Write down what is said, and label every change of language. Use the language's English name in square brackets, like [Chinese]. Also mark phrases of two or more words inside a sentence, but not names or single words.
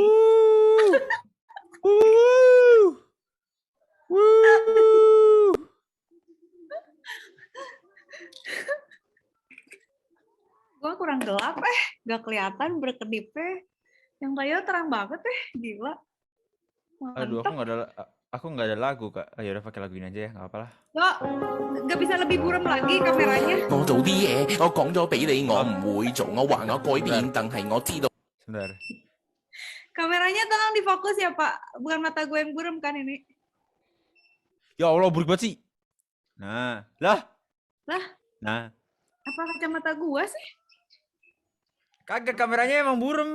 [Indonesian] Gue kurang gelap, gak kelihatan berkedipnya. Yang Tayo terang banget, gila. Aduh, Mantap. aku nggak ada lagu, Kak. Ayo udah pakai lagu ini aja ya, nggak apa-apa lah. Gak bisa lebih buram lagi kameranya. [Cantonese] 我做啲嘢，我講咗俾你，我唔會做，我話我改變，但係我知道。 [Indonesian] Sebentar. Kameranya tolong difokus ya, Pak. Bukan mata gue yang buram kan ini. Ya Allah, buruk banget sih. Nah, lah. Lah? Nah, Apa kacamata gue sih? Kagak, kameranya emang burem.